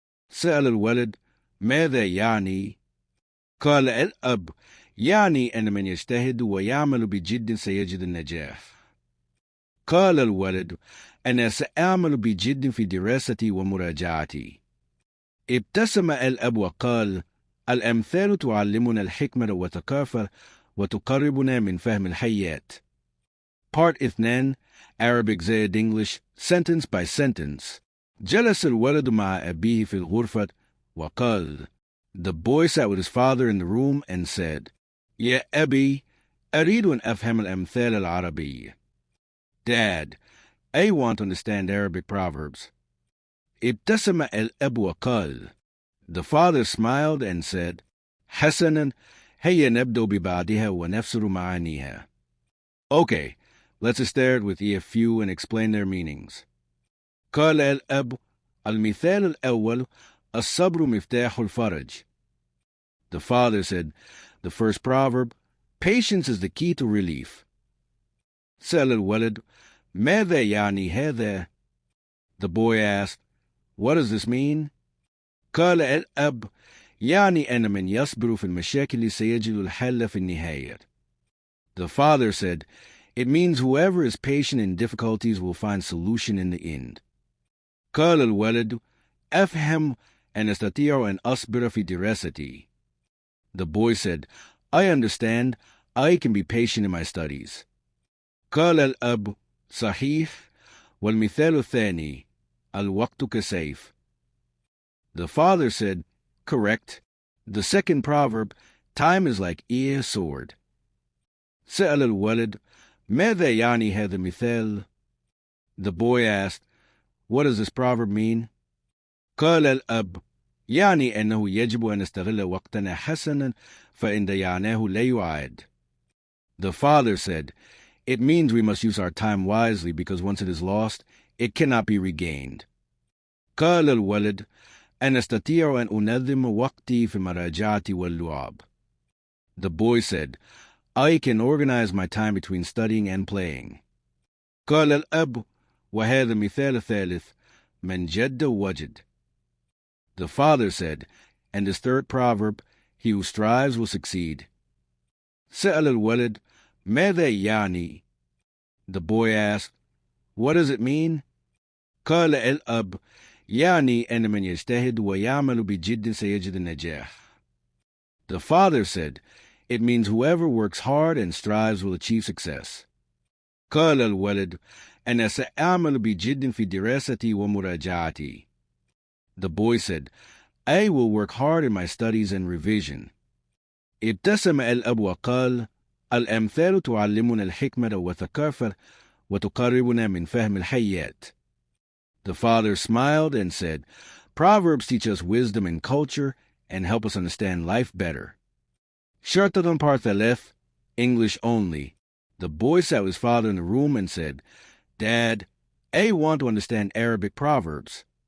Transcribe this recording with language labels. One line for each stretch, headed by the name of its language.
Arabic: سأل الولد: ماذا يعني؟ قال الأب: يعني أن من يجتهد ويعمل بجد سيجد النجاح. قال الولد: أنا سأعمل بجد في دراستي ومراجعتي. ابتسم الأب وقال: الأمثال تعلمنا الحكمة والثقافة وتقربنا من فهم الحياة.
English: Part 2, Arabic
Arabic: زائد
English: English, sentence by sentence.
Arabic: جلس الولد مع أبيه في الغرفة وقال:
English: The boy sat with his father in the room and said:
Arabic: يا أبي، أريد أن أفهم الأمثال العربية.
English: Dad, I want to understand Arabic proverbs.
Arabic: ابتسم الأب وقال.
English: The father smiled and said:
Arabic: حسناً، هيا نبدأ ببعضها ونفسر معانيها.
English: Okay, let's start with a few and explain their meanings.
Arabic: قال الأب: المثال الأول: الصبر مفتاح الفرج.
English: The father said, the first proverb: patience is the key to relief.
Arabic: سأل الولد: ماذا يعني هذا؟
English: The boy asked, what does this mean?
Arabic: قال الأب: يعني أن من يصبر في المشاكل سيجد الحل في النهاية.
English: The father said, it means whoever is patient in difficulties will find solution in the end.
Arabic: قال الولد: أفهم أن أستطيع أن أصبر في دراستي.
English: The boy said, I understand, I can be patient in my studies.
Arabic: قال الأب: صحيح، والمثال الثاني: الوقت كسيف.
English: The father said, correct, the second proverb: time is like a sword.
Arabic: سأل الولد: ماذا يعني هذا المثال?
English: The boy asked, what does this proverb mean?
Arabic: قال الأب: يعني أنه يجب أن نستغل وقتنا حسنا، فإن ضيعناه لا يعاد.
English: The father said, it means we must use our time wisely, because once it is lost, it cannot be regained.
Arabic: قال الولد: أنا أستطيع أن أنظم وقتي في المراجعة واللعب.
English: The boy said, I can organize my time between studying and playing.
Arabic: قال الأب: وهذا مثال ثالث: من جد وجد.
English: The father said, and this third proverb: he who strives will succeed.
Arabic: سأل الولد: ماذا يعني?
English: The boy asked, what does it mean?
Arabic: قال الأب: يعني أن من يجتهد ويعمل بجد سيجد النجاح.
English: The father said, it means whoever works hard and strives will achieve success.
Arabic: قال الولد: أنا سأعمل بجد في دراستي ومراجعتي.
English: The boy said, I will work hard in my studies and revision.
Arabic: ابتسم الأب وقال: الأمثال تعلمنا الحكمة والثقافة وتقربنا من فهم الحياة.
English: The father smiled and said, Proverbs teach us wisdom and culture and help us understand life better. Shartadan Parthaleth, English only. The boy sat with his father in the room and said, Dad, I want to understand Arabic proverbs.